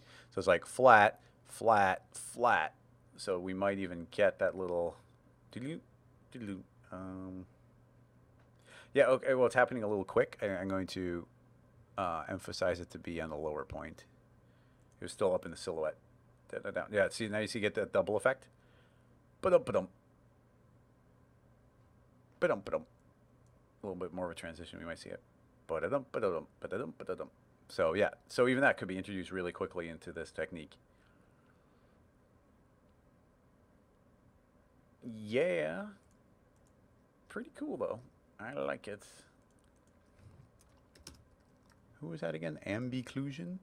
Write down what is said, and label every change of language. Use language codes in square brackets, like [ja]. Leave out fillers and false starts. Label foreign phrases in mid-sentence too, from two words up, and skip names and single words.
[en] So it's like flat, flat, flat. So we might even get that little yeah, okay, well, it's happening a little quick. I'm going to emphasize it to be on the lower point. It was still up in the silhouette. Yeah, see, now you see, get that double effect. Ba-dum, ba-dum. Ba-dum, ba-dum. A little bit more of a transition, we might see it. Ba-da-dum, ba-da-dum, ba-da-dum, ba-da-dum. So yeah, so even that could be introduced really quickly into this technique. Yeah. Pretty cool, though. I like it. Who was that again? Ambiclusion?